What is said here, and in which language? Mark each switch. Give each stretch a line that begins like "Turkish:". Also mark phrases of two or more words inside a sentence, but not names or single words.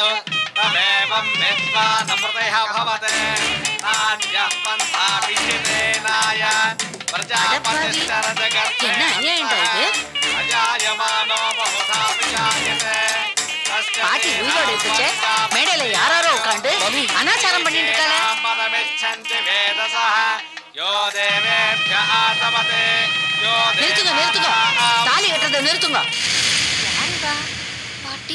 Sanskrit: तमेवं विद्वा नमृतः भवते नान्यः पन्था विचितेनाय प्रजापतिश्चरति गर्भे अजायमानो बहुधा विजायते.
Tamil: பாட்டி உயிரோடு இருக்குச்சே, மேடையில யாரோ உட்காந்து அனாச்சாரம் பண்ணிட்டு இருக்காங்க. நிறுத்துங்க நிறுத்துங்க, தாலி கட்டுறதை நிறுத்துங்க. பாட்டி